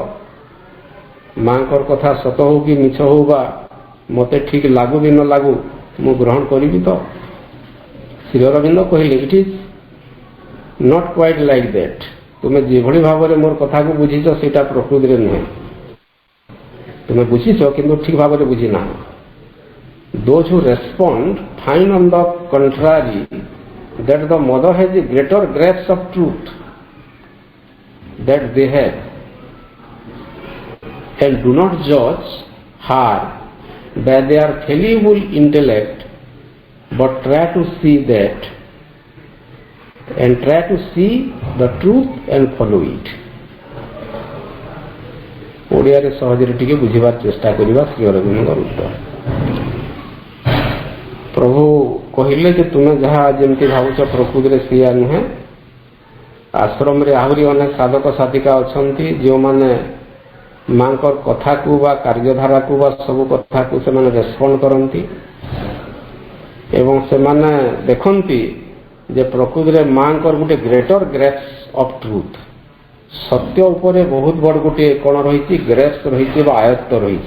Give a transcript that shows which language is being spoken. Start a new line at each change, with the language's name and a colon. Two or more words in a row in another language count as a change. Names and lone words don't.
Odia: ମାଙ୍କର କଥା ସତ ହଉ କି ମିଛ ହଉ ବା ମୋତେ ଠିକ୍ ଲାଗୁ ବି ନ ଲାଗୁ ମୁଁ ଗ୍ରହଣ କରିବି ତ? ଶ୍ରୀ ଅରବିନ୍ଦ କହିଲେ
English: it is not quite like that,
Odia: ତୁମେ ଯେଭଳି ଭାବରେ ମୋର କଥାକୁ ବୁଝିଛ ସେଇଟା ପ୍ରକୃତିରେ ନୁହେଁ। ତୁମେ ବୁଝିଛ କିନ୍ତୁ ଠିକ୍ ଭାବରେ ବୁଝିନାହ।
English: Those who respond find on the contrary that the mother has a greater grasp of truth that they have, and do not judge her by their fallible intellect, but try to see the truth and follow it।
Odia: ଓଡ଼ିଆରେ ସହଜରେ ଟିକେ ବୁଝିବାର ଚେଷ୍ଟା କରିବା ଶ୍ରୀ ଅରବିନ୍ଦଙ୍କର ଉତ୍ତର। ପ୍ରଭୁ କହିଲେ ଯେ ତୁମେ ଯାହା ଯେମିତି ଭାବୁଛ ପ୍ରକୃତିରେ ସେଇଆ ନୁହେଁ। ଆଶ୍ରମରେ ଆହୁରି ଅନେକ ସାଧକ ସାଧିକା ଅଛନ୍ତି ଯେଉଁମାନେ ମାଙ୍କର କଥାକୁ ବା କାର୍ଯ୍ୟଧାରାକୁ ବା ସବୁ କଥାକୁ ସେମାନେ ରେସ୍ପଣ୍ଡ କରନ୍ତି ଏବଂ ସେମାନେ ଦେଖନ୍ତି ଯେ ପ୍ରକୃତିରେ ମାଙ୍କର ଗୋଟେ
English: greater grace of truth,
Odia: ସତ୍ୟ ଉପରେ ବହୁତ ବଡ଼ ଗୋଟିଏ କ'ଣ ରହିଛି, ଗ୍ରେସ୍ ରହିଛି ବା ଆୟତ୍ତ ରହିଛି।